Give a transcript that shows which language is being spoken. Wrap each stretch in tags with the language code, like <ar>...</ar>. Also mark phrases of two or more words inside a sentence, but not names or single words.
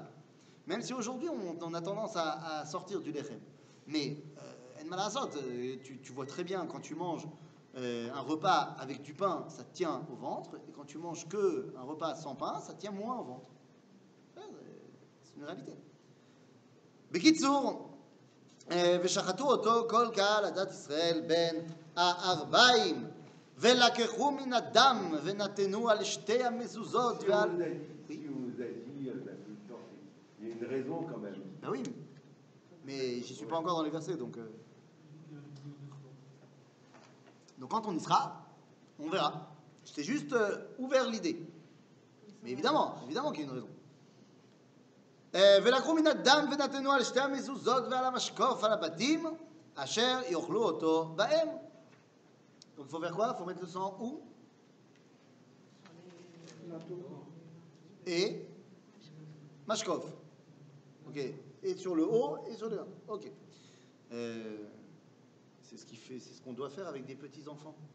<fr>Même si aujourd'hui, on a tendance à sortir du lechem. Mais, en malasot, tu vois très bien, quand tu manges un repas avec du pain, ça te tient au ventre, et quand tu manges que un repas sans pain, ça te tient moins au ventre. C'est une réalité.</fr> <he>בקיצור, ושחטו אותו כל קהל עדת ישראל בין הערביים, ולקחו מן הדם ונתנו על שתי המזוזות</he> <fr>Si</fr> <he>ועל...</he> <fr>on nous a dit, il y a une raison quand même. Ben oui, mais j'y suis pas encore dans les versets, donc quand on y sera, on verra. Je t'ai juste ouvert l'idée. Mais évidemment qu'il y a une raison.</fr> <he>ולקחו מן הדם ונתנו על שתי המזוזות ועל המשקוף על הבתים אשר יאכלו אותו בהם.</he> <fr>Donc il faut faire quoi? Il faut mettre le sang où? Et mashkov. Ok. Et sur le haut et sur le bas. Ok. C'est ce qu'on doit faire avec des petits enfants.</fr>